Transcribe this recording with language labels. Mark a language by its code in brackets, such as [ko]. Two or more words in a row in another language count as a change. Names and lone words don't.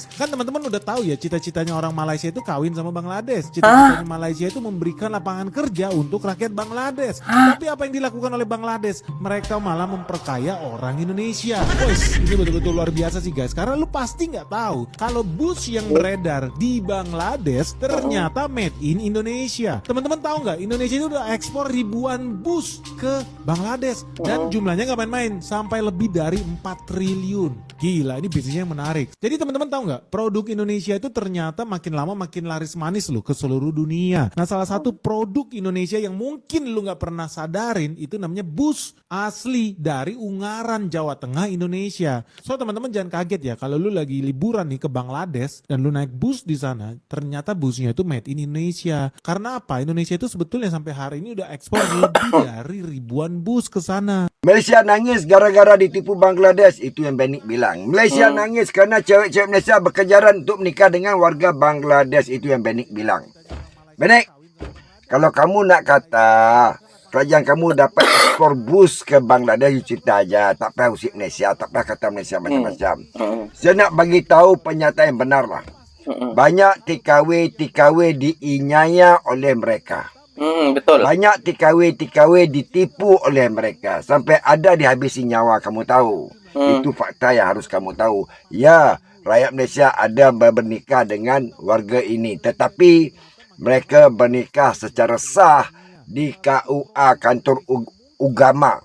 [id] Kan teman-teman udah tahu ya, cita-citanya orang Malaysia itu kawin sama Bangladesh. Cita-citanya Malaysia itu memberikan lapangan kerja untuk rakyat Bangladesh. Tapi apa yang dilakukan oleh Bangladesh? Mereka malah memperkaya orang Indonesia. Wes, ini betul-betul luar biasa sih guys. Karena lu pasti nggak tahu kalau bus yang beredar di Bangladesh ternyata [en] made in [id] Indonesia. Teman-teman tahu nggak? Indonesia itu udah ekspor ribuan bus ke Bangladesh. Dan jumlahnya nggak main-main. Sampai lebih dari 4 triliun. Gila, ini bisnisnya yang menarik. Jadi teman-teman tahu nggak? Produk Indonesia itu ternyata makin lama makin laris manis loh ke seluruh dunia. Nah, salah satu produk Indonesia yang mungkin lu nggak pernah sadarin itu namanya bus asli dari Ungaran, Jawa Tengah, Indonesia. So teman-teman jangan kaget ya kalau lu lagi liburan nih ke Bangladesh dan lu naik bus di sana, ternyata busnya itu [en] made in [id] Indonesia. Karena apa? Indonesia itu sebetulnya sampai hari ini udah ekspor lebih dari ribuan bus ke sana. Malaysia nangis gara-gara ditipu Bangladesh. Itu yang Benik bilang. Malaysia nangis karena cewek-cewek Malaysia berkejaran untuk menikah dengan warga Bangladesh. Itu yang Benik bilang. [ms] Benik, kalau kamu nak kata kerajaan kamu dapat ekspor bus ke Bangladesh, you cerita aja. Tak payah usik Malaysia, tak payah kata Malaysia macam-macam. Saya nak bagi tahu pernyataan yang benar lah. Banyak TKW diinyaya oleh mereka. Betul. Banyak TKW ditipu oleh mereka. Sampai ada dihabisi nyawa, kamu tahu. Itu fakta yang harus kamu tahu. Ya, rakyat Malaysia ada bernikah dengan warga ini. Tetapi mereka bernikah secara sah di KUA, kantor agama.